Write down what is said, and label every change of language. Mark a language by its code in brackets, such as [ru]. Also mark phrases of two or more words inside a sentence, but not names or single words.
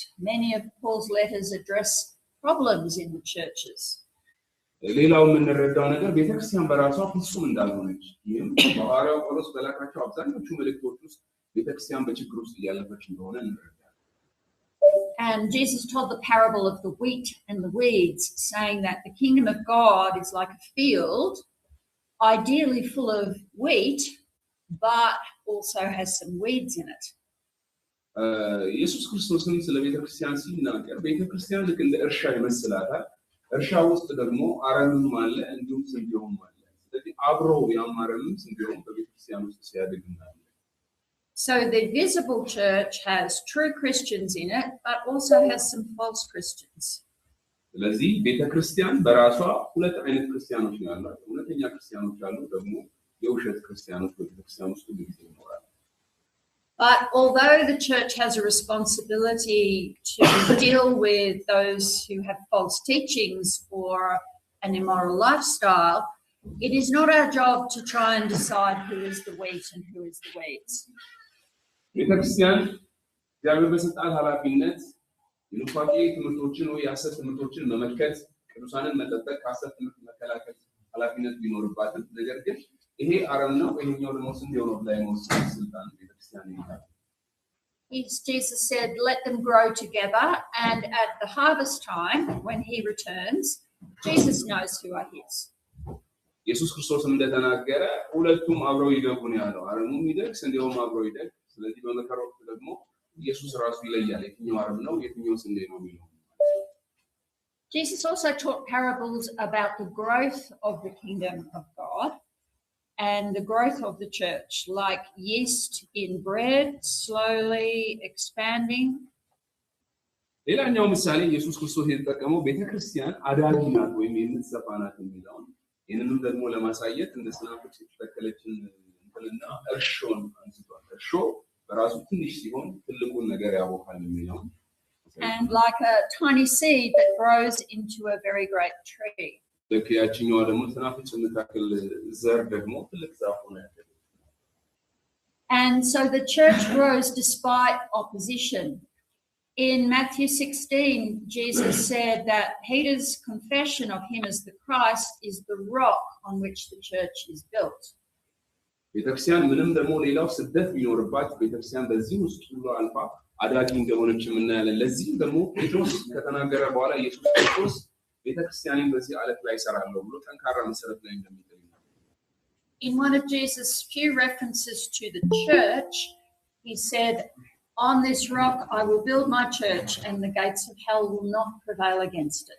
[en] Many of Paul's letters address problems in the churches. [am] ሌላው የምንረዳው ነገር ቤተክርስቲያን በራሷ ፍጹም እንዳልሆነች፣ ይህም ሐዋርያው ጳውሎስ በላካቸው አብዛኞቹ መልእክቶች ውስጥ ቤተክርስቲያን በችግር ውስጥ እያለፈች እንደሆነ እንረዳለን። [en] And Jesus told the parable of the wheat and the weeds, saying that the kingdom of God is like a field, ideally full of wheat, but also has some weeds in it. [am] ኢየሱስ ክርስቶስን ስለ ቤተክርስቲያን ሲናገር ቤተክርስቲያን ልክ እንደ እርሻ ይመስላታል። እርሻ ውስጥ ደግሞ አረምም አለ እንዲሁም ስንዴውም አለ። ስለዚህ አብረው ያማረም ስንዴውም በቤተክርስቲያን ውስጥ ሲያድግ እናያለን። [en] So the visible church has true Christians in it, but also has some false Christians. [am] ስለዚህ ቤተክርስቲያን በራሷ ሁለት አይነት ክርስቲያኖች ነው ያሏት። እውነተኛ ክርስቲያኖች አሉ፣ ደግሞ የውሸት ክርስቲያኖች በቤተክርስቲያን ውስጥ ይኖራሉ። [en] But although the church has a responsibility to deal with those who have false teachings or an immoral lifestyle, It is not our job to try and decide who is the wheat and who is the weeds. [am] ቤተክርስቲያን እግዚአብሔር በሰጣት ኃላፊነት የኑፋቄ ትምህርቶችን ወይ የሐሰት ትምህርቶችን መመከት ቅዱሳንን መጠበቅ ከሐሰት ትምህርት መከላከል ኃላፊነት ቢኖርባትም ነገር ግን ይሄ አረም ነው ይሄኛው ደግሞ ስንዴው ነው ላይ መወሰን ስልጣን ቤተክርስቲያን ይላል። [en] Jesus said, let them grow together, and at the harvest time, when he returns, Jesus knows who are his. [am] ኢየሱስ ክርስቶስ እንደተናገረ ሁለቱም አብረው ይደጉ ነው ያለው። አረሙም ይደግ ስንዴውም አብረው ይደግ። ስለዚህ በመከራው ወቅት ደግሞ ኢየሱስ ራሱ ይለያል የትኛው አረም ነው የትኛው ስንዴ ነው የሚለው። [en] Jesus also taught parables about the growth of the kingdom of God and the growth of the church, like yeast in bread, slowly expanding. [am] ሌላኛው ምሳሌ ኢየሱስ ክርስቶስ የተጠቀመው ቤተክርስቲያን አዳጊ ናት ወይም የምትሰፋ ናት የሚለው ይህንንም ደግሞ ለማሳየት እንደ ሰናፍጭ የተተከለችን እንትና እርሾን አንስቷል። እርሾ በራሱ ትንሽ ሲሆን ትልቁን ነገር ያቦካል የሚለው [en] and like a tiny seed that grows into a very great tree. [am] ለኪያችኛው ደግሞ ሰናፍጭ የምታክል ዘር ደግሞ ትልቅ ዛፍ ሆነ ያደገ። [en] And so the church grows despite opposition. In Matthew 16, Jesus said that Peter's confession of him as the Christ is the rock on which the church is built. [am] ቤተክርስቲያን ምንም ደግሞ ሌላው ስደት ቢኖርባት ቤተክርስቲያን በዚህ ውስጥ ሁሉ አልፋ አዳጊ እንደሆነች የምናያለን። ለዚህ ደግሞ ጴጥሮስ ከተናገረ በኋላ ኢየሱስ ክርስቶስ ቤተክርስቲያንን በዚህ ዓለት ላይ እሰራለሁ ብሎ ጠንካራ መሰረት ላይ እንደሚጥል ነው። [en] In one of Jesus' few references to the church, he said, on this rock I will build my church and the gates of hell will not prevail against it.